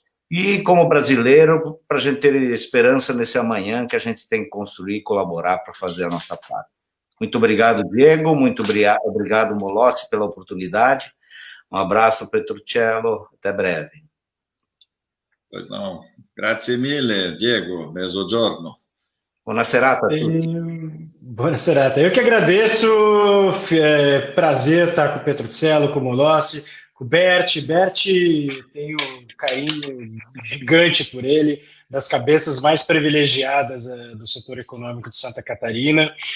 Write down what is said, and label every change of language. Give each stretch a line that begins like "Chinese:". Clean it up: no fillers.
Portuguese: E, como brasileiro, para a gente ter esperança nesse amanhã que a gente tem que construir e colaborar para fazer a nossa parte. Muito obrigado, Diego, muito obrigado, Molossi, pela oportunidade. Um abraço, Petrocello, até breve. Pois não.
Italian: Grazie mille, Diego, mezzogiorno. Buona serata a tutti. Buona serata.
Portuguese: Eu que agradeço, prazer estar com o Petrocello, com o Molossi, com o Berti. Berti, tenho um carinho gigante por ele, das cabeças mais privilegiadas do setor econômico de Santa Catarina.